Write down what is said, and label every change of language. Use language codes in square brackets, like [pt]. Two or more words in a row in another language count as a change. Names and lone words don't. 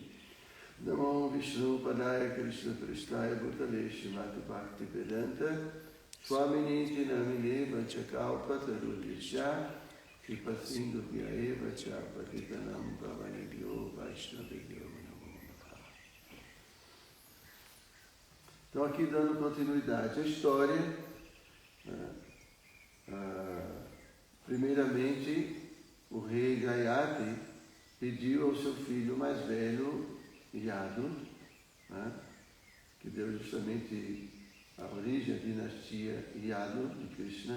[sa] नमो विष्णु पादाय कृष्ण प्रेष्ठाय भूतले श्रीमते भक्ति वेदान्त स्वामिन् इति नामिने वाञ्छाकल्प तरुभ्यश्च कृपासिन्धुभ्य एव च पतितानां पावनेभ्यो वैष्णवेभ्यो नमो नमः. [pt] Então aqui dando continuidade à história, primeiramente o rei Jayati pediu ao seu filho mais velho, Yadu, que deu justamente a origem à dinastia Yadu de Krishna.